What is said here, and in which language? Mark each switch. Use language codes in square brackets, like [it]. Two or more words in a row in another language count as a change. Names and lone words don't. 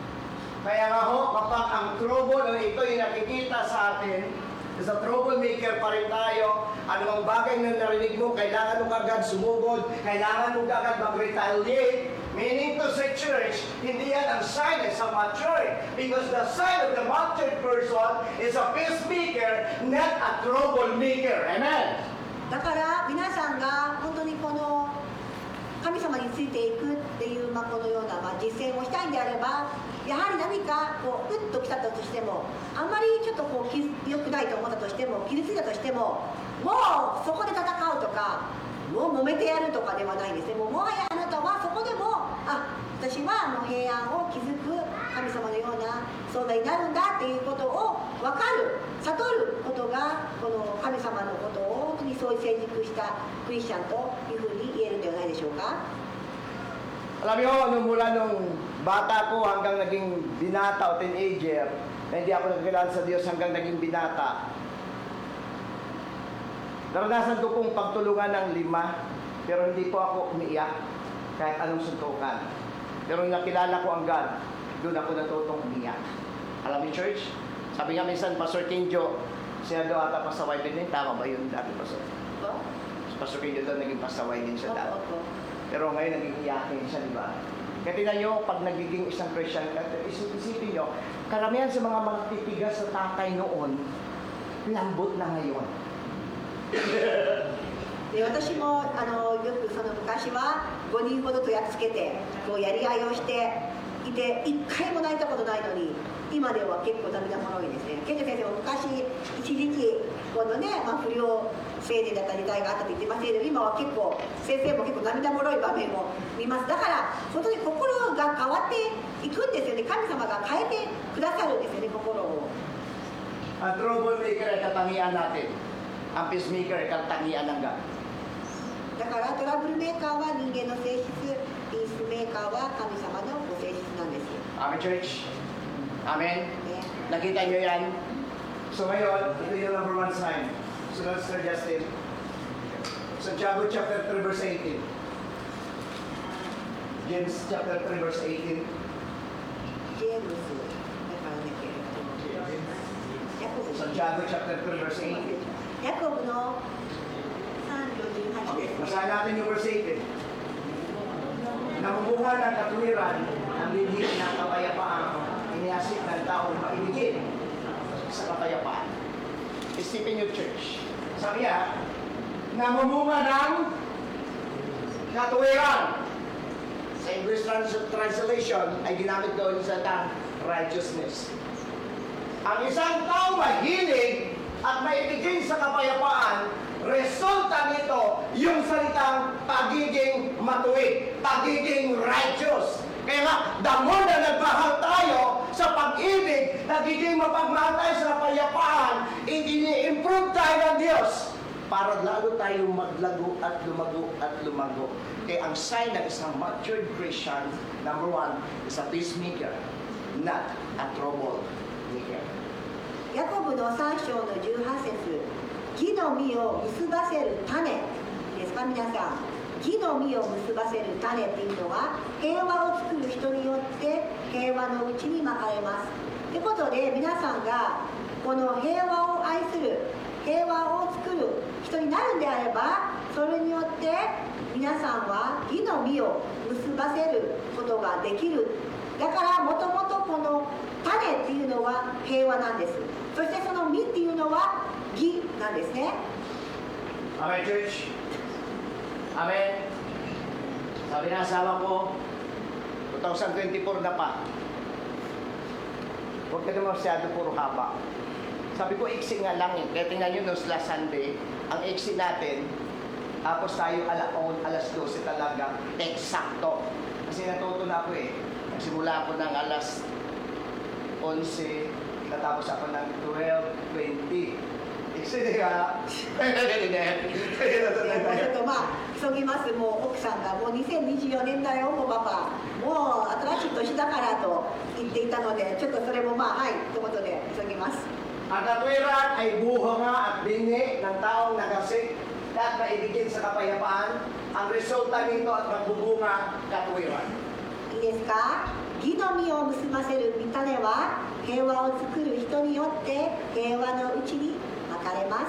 [tl] Kaya nga ho, kapag ang trouble o ito'y nakikita sa atin, sa troublemaker pa rin tayo, anumang bagay na narinig mo, kailangan mo kagad sumugod, kailangan mo kagad mag-retaliate, [en] meaning to say church, [tl] hindi yan ang [en] sign of maturity. Because the sign of the matured person is a peacemaker, not a troublemaker. Amen? [ja] だから皆さんが本当にこの神様についていくっていう、このような、実践をしたいんであれば、やはり何かこうグッときたとしても、あんまりちょっとこう良くないと思ったとしても、傷ついたとしても、もうそこで戦うとか、もう揉めてやるとかではないんですね。もはやあなたはそこでも、私はもう平安を築く神様のような存在になるんだっていうことを分かる、悟ることがこの神様のことを本当にそう成熟したクリスチャンというふうに言えるんではないでしょうか。 [tl] Alam niyo, mula nung bata ko hanggang naging binata o teenager, na hindi ako nagkilala sa Diyos hanggang naging binata, naranasan ko pong pagtulungan ng 5, pero hindi po ako umiiyak kahit anong suntukan. Pero nakilala ko ang God, doon ako natutong umiiyak. Alam niyo, church? Sabi nga minsan, Pastor Kinjo, siya daw ata pasaway din. Tama ba yun dati, Pastor? Opo. Pastor Kinjo daw naging pasaway din siya dati. Opo. Pero ngayon naging iyakin siya, di ba? Kaya tingnan nyo, pag nagiging isang Christian, isipin nyo, karamihan sa mga magtitigas na tatay noon, lambot na ngayon. [ja] で私もよくその昔は5人ほどとやっつけてこうやり合いをしていて1回も泣いたことないのに今では結構涙もろいですね。ケンジ先生も昔一時期このね、不良青年だったり代があったと言ってますけど今は結構先生も結構涙もろい場面を見ます。だから本当に心が変わっていくんですよね。神様が変えてくださるんですよね、心を。 [tl] Ang troublemaker ay katangian natin. Ang peacemaker ay katangian ng God. [ja] だからトラブルメーカーは人間の性質、ピースメーカーは神様のご性質なんですよ。 [en] Amen, church? Amen? [ja] ね [tl] Nakita nyo yan? So ngayon, ito yung [en] number 1 sign. So let's Sir Justin. Santiago chapter 3 verse 18. James chapter 3 verse 18. [ja] ジェームスだからね、ヤコブ [en] Santiago chapter 3 verse 18. [ja] ヤコブの3章18 Okay, です。 [tl] basahin natin yung verse 18. Namumuha ng katuwiran ang linhi ng kapayapaan, iniyasik ng taong maibigin sa kapayapaan. Isipin yung church. Sabi niya, namumuha ng katuwiran. Sa [en] English translation [tl] ay ginamit doon sa tang righteousness. Ang isang tao mahilig at maibigin sa kapayapaan, resulta nito yung salitang pagiging matuwid, pagiging righteous. Kaya nga, [en] the more [tl] na nagmahal tayo sa pag-ibig, nagiging mapagmahal tayo sa kapayapaan, ini-improve tayo ng Diyos para lalo tayong maglago at lumago at lumago. Kaya ang sign ng isang [en] matured Christian, number 1, is a peacemaker, not a troublemaker. [ja] ヤコブの3章の18節、義の実を結ばせる種ですか、皆さん。義の実を結ばせる種っていうのは、平和を作る人によって平和のうちにまかれます。ということで、皆さんがこの平和を愛する、平和を作る人になるんであれば、それによって皆さんは義の実を結ばせることができる。だからもともとこの種っていうのは平和なんです。そしてその実っていうのは義なんですね。 [en] Amen, church? Amen? [tl] Sabi ng asawa ko, 2024 na pa. Huwag ka naman masyado puro haba. Sabi ko, iksi nga lang eh. Kaya tingnan nyo, last Sunday, ang iksi natin, tapos tayo alas 12 talaga, eksakto. Kasi natuto na ako eh. Nagsimula ako ng alas 11, natapos ako ng 12:20. Iksi nga. [ja] 急ぎます。もう奥さんがもう2024年だよ、もうパパ。もう新しい年だからと言っていたので、ちょっとそれもはいということで急ぎます。 [tl] Ang katwiran ay bunga at binhi ng taong nagasik at maibigin sa kapayapaan. Ang resulta nito at magbubunga katwiran. [ja] いいですか？義の実を結ばせる御種は平和を作る人によって平和のうちにまかれます。